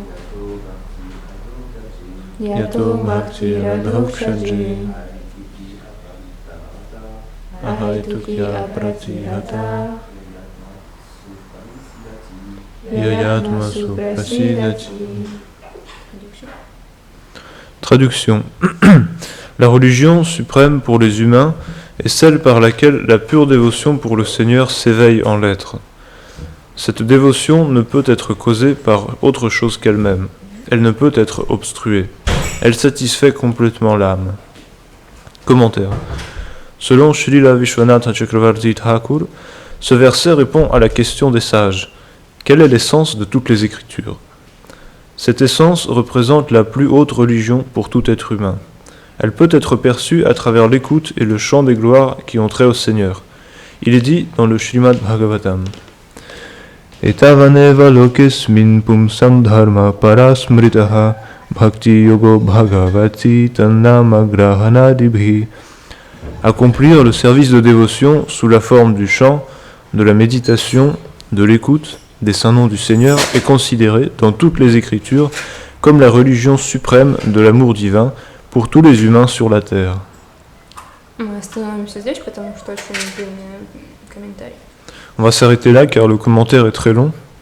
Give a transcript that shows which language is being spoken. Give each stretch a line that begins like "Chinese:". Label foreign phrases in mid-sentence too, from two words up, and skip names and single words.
Sanskrit: यतो भक्तिरधोक्षजे. अहैतुक्यप्रतिहता. ययात्मा सुप्रसीदति.
French: Traduction. La religion suprême pour les humains est celle par laquelle la pure dévotion pour le Seigneur s'éveille en l'être. Cette dévotion ne peut être causée par autre chose qu'elle-même. Elle ne peut être obstruée. Elle satisfait complètement l'âme. Commentaire. Selon Srila Vishwanatha Chakravarti Thakur, ce verset répond à la question des sages. Quelle est l'essence de toutes les Écritures ? Cette essence représente la plus haute religion pour tout être humain. Elle peut être perçue à travers l'écoute et le chant des gloires qui ont trait au Seigneur. Il est dit dans le Shrimad Bhagavatam.
Sanskrit: एतावानेव लोकेऽस्मिन् पुंसां धर्मः परः स्मृतः भक्तियोगो भगवति तन्नाम ग्रहणादिभिः.
French: Accomplir le service de dévotion sous la forme du chant, de la méditation, de l'écoute, des saints noms du Seigneur est considéré dans toutes les Écritures comme la religion suprême de l'amour divin pour tous les humains sur la terre. On va s'arrêter là car le commentaire est très long.